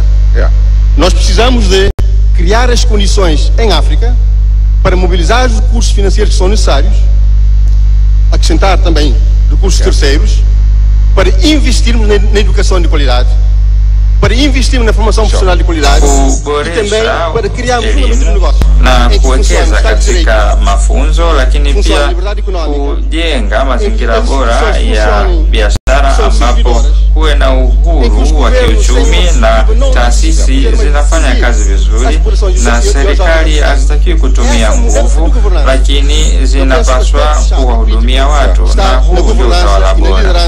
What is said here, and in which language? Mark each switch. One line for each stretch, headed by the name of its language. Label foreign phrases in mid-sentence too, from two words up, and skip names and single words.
Portuguese: Nós precisamos de criar as condições em África para mobilizar os recursos financeiros que são necessários, acrescentar também recursos terceiros, para investirmos na educação de qualidade, para investirmos na formação profissional de qualidade e também para criarmos fundamentos de negócio
Swahili: na kuwekeza katika mafunzo, lakini pia kujenga mazingira bora ya biashara ambapo kuwe na uhuru wa kiuchumi na taasisi zinafanya kazi vizuri, na serikali hazitakiwi kutumia nguvu, lakini zinapaswa kuwahudumia watu, na huu ndio utawala bora.